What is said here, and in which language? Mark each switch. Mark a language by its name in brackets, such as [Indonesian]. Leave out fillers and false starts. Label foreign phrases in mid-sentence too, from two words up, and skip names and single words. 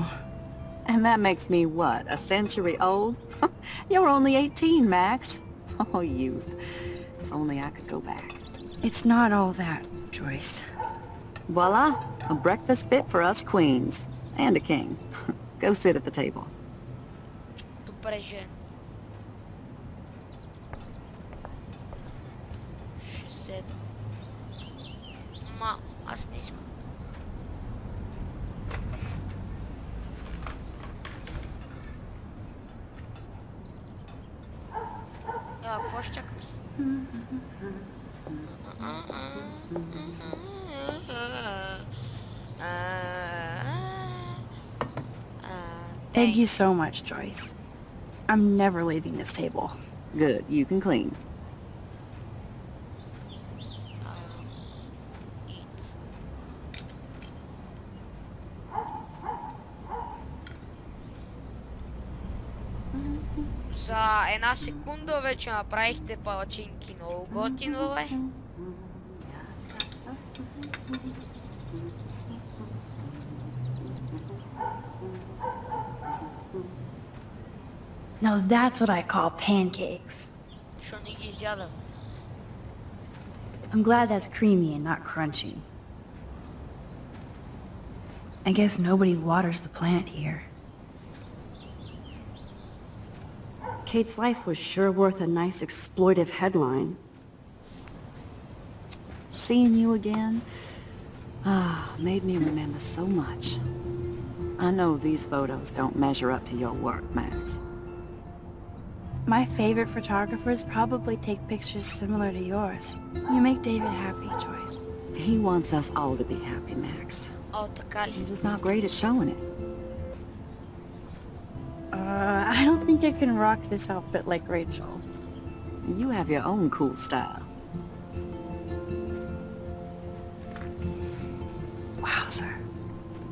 [English] And that makes me what, a century old? You're only 18, Max. Oh, youth. If only I could go back. It's not all that, Joyce. Voila, a breakfast fit for us queens. And a king. Go sit at the table. [Bulgarian] Добре, жен. Ще седна. Ма, аз не искам. Какво ще чакам се? [English] Thank you so much, Joyce. I'm never leaving this table. Good, you can clean. Eat. [Bulgarian] За една секунда вече направихте палачинки. Много готино, бе. [English] Now that's what I call pancakes. [Bulgarian] Що не ги изядам? [English] I'm glad that's creamy and not crunchy. I guess nobody waters the plant here. Kate's life was sure worth a nice exploitive headline. Seeing you again, made me remember so much. I know these photos don't measure up to your work, Max. My favorite photographers probably take pictures similar to yours. You make David happy, Joyce. He wants us all to be happy, Max. [Bulgarian] О, така ли? [English] He's just not great at showing it. I don't think I can rock this outfit like Rachel. You have your own cool style. Wowzer.